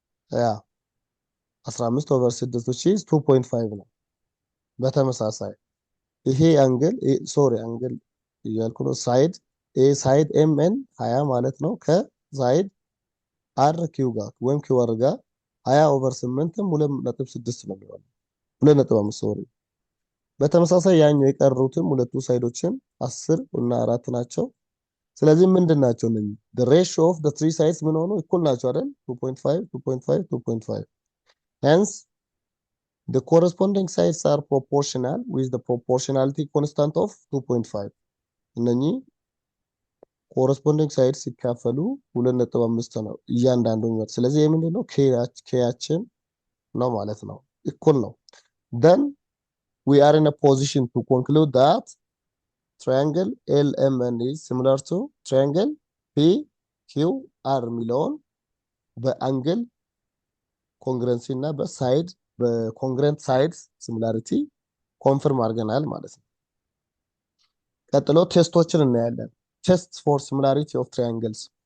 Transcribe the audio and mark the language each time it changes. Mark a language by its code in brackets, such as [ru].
[am] ያ 15 ኦቨር 6 [en] which is [am] 2.5 ነው። በተመሳሳይ ይሄ አንግል አንግል እያልኩ ነው። ሳይድ MN 20 ማለት ነው ከሳይድ RQ ጋር ወይም QR ጋር 20 ኦቨር 8ም 2.6 ነው የሚሆነው 2.5 በተመሳሳይ ያኛው የቀሩትም ሁለቱ ሳይዶችን 10 እና 4 ናቸው። ስለዚህ ምንድናቸው እነዚህ? [en] the ratio of the three sides [am] ምን ሆኖ እኩል ናቸው አይደል? [en] 2.5 2.5 2.5 hence the corresponding sides are proportional with the proportionality constant of 2.5 [am] እነኚህ ኮረስፖንዲንግ ሳይድ ሲካፈሉ 2.5 ነው እያንዳንዱ የሚመጣ። ስለዚህ ይህ ምንድን ነው? ኬያችን ነው ማለት ነው። እኩል ነው። [en] then we are in a position to conclude that triangle LMN is similar to triangle PQR [am] የሚለውን በአንግል ኮንግረንሲ እና በኮንግረንት ሳይድ ሲሚላሪቲ ኮንፈርም አድርገናል ማለት ነው። ቀጥሎ ቴስቶችን እናያለን። ቴስት ፎር ሲሚላሪቲ ኦፍ ትራያንግልስ